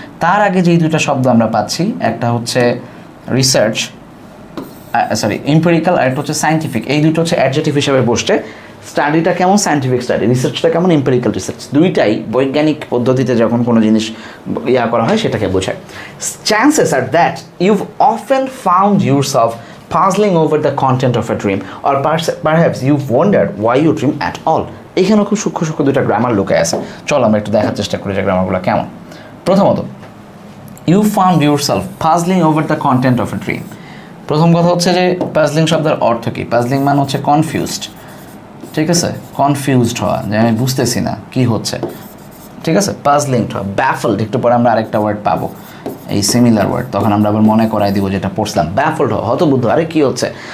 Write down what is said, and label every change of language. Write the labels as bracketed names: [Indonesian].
[Bangla] তার আগে যেই দুটো শব্দ আমরা পাচ্ছি, একটা হচ্ছে রিসার্চ, সরি এম্পিরিক্যাল, আর একটা হচ্ছে সায়েন্টিফিক, এই দুটো হচ্ছে অ্যাডজেক্টিভ হিসেবে বসছে। স্টাডিটা কেমন? Scientific study. রিসার্চটা কেমন? Empirical research. দুইটাই বৈজ্ঞানিক পদ্ধতিতে যখন কোনো জিনিস করা হয় সেটাকে বোঝায়। [English] Chances are that you've often found yourself puzzling over the content of a dream or perhaps you've wondered why you dream at all. [Bangla] এখানে খুব সূক্ষ্ম সূক্ষ্ম দুইটা গ্রামার লুকায় আছে। চলো আমরা একটু দেখার চেষ্টা করি যে গ্রামারগুলো কেমন। প্রথমত, [English] You found yourself puzzling over the content of a dream. [Bangla] প্রথম কথা হচ্ছে যে পাজলিং শব্দের অর্থ কী? পাজলিং মানে হচ্ছে কনফিউজড, ঠিক আছে, কনফিউজড হওয়া, যে আমি বুঝতেছি না কি হচ্ছে, ঠিক আছে, পাজলিংড হওয়া, ব্যাফলড, একটু পরে আমরা আরেকটা ওয়ার্ড পাবো এই সিমিলার ওয়ার্ড, তখন আমরা আবার মনে করাই দিব যেটা পড়ছিলাম, ব্যাফলড হওয়া, হতবুদ্ধ, আরে কী হচ্ছে।